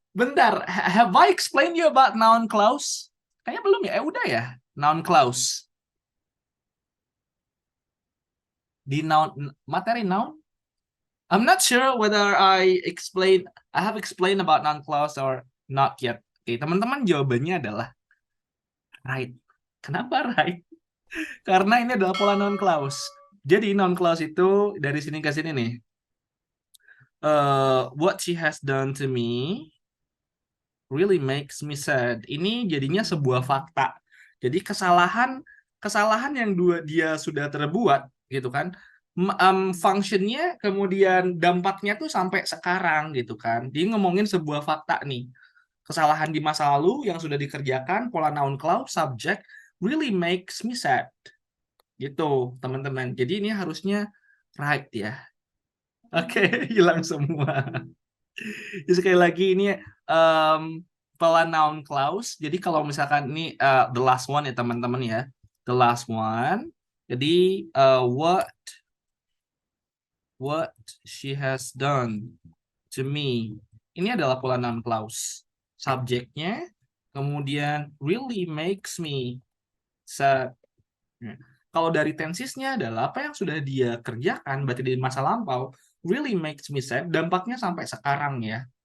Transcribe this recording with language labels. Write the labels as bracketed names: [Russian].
[Indonesian] Bentar, [English] have I explained you about noun clause? [Indonesian] Kayaknya belum ya? Udah ya? Noun clause. Di noun, materi noun? [English] I'm not sure whether I have explained about noun clause or not yet. [Indonesian] Oke, teman-teman jawabannya adalah right. Kenapa right? Karena ini adalah pola noun clause. Jadi noun clause itu dari sini ke sini nih. [English] What she has done to me really makes me sad. [Indonesian] Ini jadinya sebuah fakta. Jadi kesalahan yang dia sudah terbuat gitu kan. Functionnya kemudian dampaknya tuh sampai sekarang gitu kan. Dia ngomongin sebuah fakta nih. Kesalahan di masa lalu yang sudah dikerjakan, pola noun clause subject [English] really makes me sad. [Indonesian] Gitu, teman-teman. Jadi ini harusnya right ya. Oke, hilang semua. Jadi sekali lagi ini pola noun clause. Jadi kalau misalkan ini [English] the last one [Indonesian] ya teman-teman ya. [English] The last one. [Indonesian] Jadi [English] what she has done to me. [Indonesian] Ini adalah pola noun clause. Subjeknya kemudian [English] really makes me sad. [Indonesian] Kalau dari tensisnya adalah apa yang sudah dia kerjakan berarti di masa lampau [English] really makes me sad, [Indonesian] dampaknya sampai sekarang ya.